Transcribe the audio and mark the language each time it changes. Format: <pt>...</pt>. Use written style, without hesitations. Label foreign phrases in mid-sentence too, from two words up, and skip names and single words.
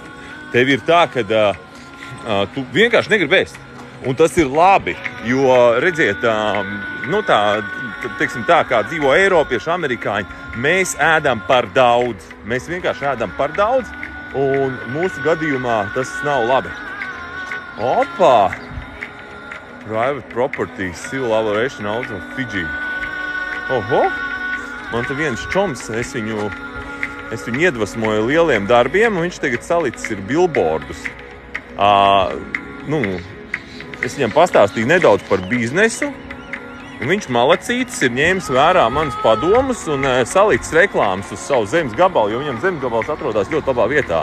<lv>Tev ir tā, ka tu vienkārši negribi ēst. Un tas ir labi, jo, redziet, teiksim tā, kā dzīvo Eiropieši, amerikāņi, mēs ēdam par daudz. Mēs vienkārši ēdam par daudz, un mūsu gadījumā tas nav labi. Opā!</lv> <en>Private property, civil aviation out of Fidži.</en> <lv>Oho! Man te viens čoms, es viņu iedvesmoju lieliem darbiem, un viņš tagad salicis ir billboardus. Es viņam pastāstīju nedaudz par biznesu, un viņš malacītis ir ņēmis vērā manas padomus un salicis reklāmas uz savu zemes gabalu, jo viņam zemes gabals atrodas ļoti labā vietā.</lv>